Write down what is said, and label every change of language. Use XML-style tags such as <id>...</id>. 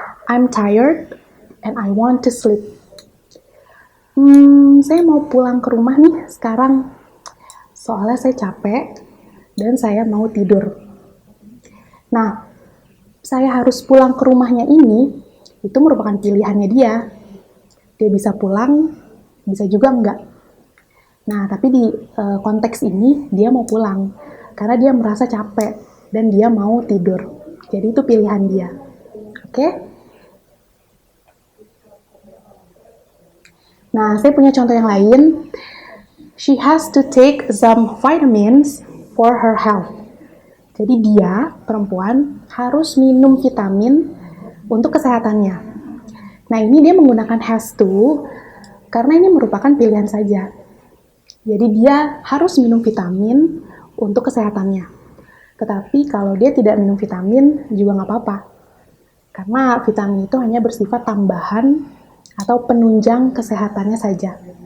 <en>I'm tired and I want to sleep.</en> <id>Saya mau pulang ke rumah nih sekarang. Soalnya saya capek dan saya mau tidur. Nah, saya harus pulang ke rumahnya ini, itu merupakan pilihannya dia. Dia bisa pulang, bisa juga enggak. Nah, tapi di konteks ini, dia mau pulang. Karena dia merasa capek, dan dia mau tidur. Jadi itu pilihan dia. Oke? Nah, saya punya contoh yang lain.</id> <en>She has to take some vitamins for her health.</en> <id>Jadi dia, perempuan, harus minum vitamin untuk kesehatannya. Nah, ini dia menggunakan has to, karena ini merupakan pilihan saja. Jadi dia harus minum vitamin untuk kesehatannya. Tetapi kalau dia tidak minum vitamin, juga nggak apa-apa. Karena vitamin itu hanya bersifat tambahan atau penunjang kesehatannya saja.</id>